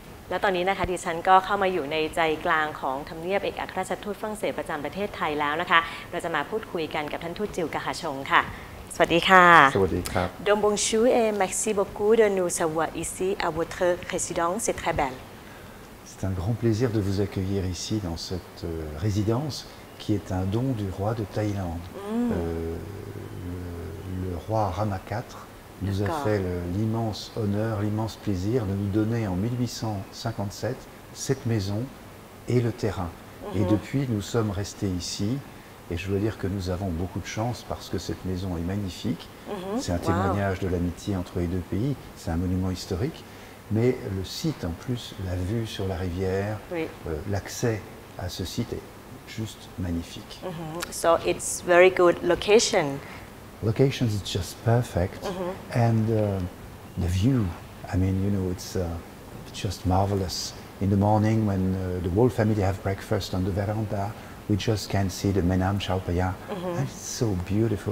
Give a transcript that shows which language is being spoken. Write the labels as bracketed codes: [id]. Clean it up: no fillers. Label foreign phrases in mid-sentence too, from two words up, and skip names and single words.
[th] และตอนนี้นะคะดิฉันก็เข้ามาอยู่ในใจกลางของทำเนียบเอกอัครราชทูตฝรั่งเศสประจำประเทศไทยแล้วนะคะเราจะมาพูดคุยกันกับท่านทูตจิวกาฮาชงค่ะสวัสดีค่ะ สวัสดีครับ [fr] Donc bonjour et merci beaucoup de nous avoir ici à votre résidence, c'est très belle. C'est un grand plaisir de vous accueillir ici dans cette résidence qui est un don du roi de Thaïlande. Le roi Rama IV nous a fait l'immense honneur, l'immense plaisir de nous donner en 1857 cette maison et le terrain. Et depuis, nous sommes restés ici. Et je dois dire que nous avons beaucoup de chance parce que cette maison est magnifique. C'est un témoignage de l'amitié entre les deux pays. C'est un monument historique. Mais le site, en plus, la vue sur la rivière, l'accès à ce site est juste magnifique. [en] So it's very good location. Location is just perfect. And the view, I mean, you know, it's just marvelous. In the morning when the whole family have breakfast on the veranda, we just can see the Menam Chao Phraya, and it's so beautiful.